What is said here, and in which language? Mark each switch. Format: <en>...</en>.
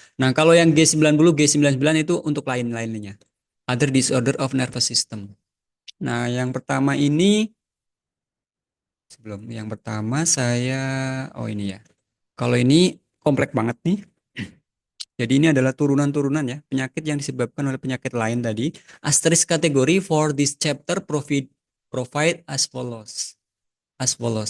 <id>Nah, kalau yang G90, G99 itu untuk lain-lainnya.</id> <en>Other disorder of nervous system.</en> <id>Nah, yang pertama ini sebelum yang pertama saya ini ya. Kalau ini kompleks banget nih. Jadi ini adalah turunan-turunan ya, penyakit yang disebabkan oleh penyakit lain tadi.</id> <en>Asterisk kategori for this chapter provide as follows. As follows.</en>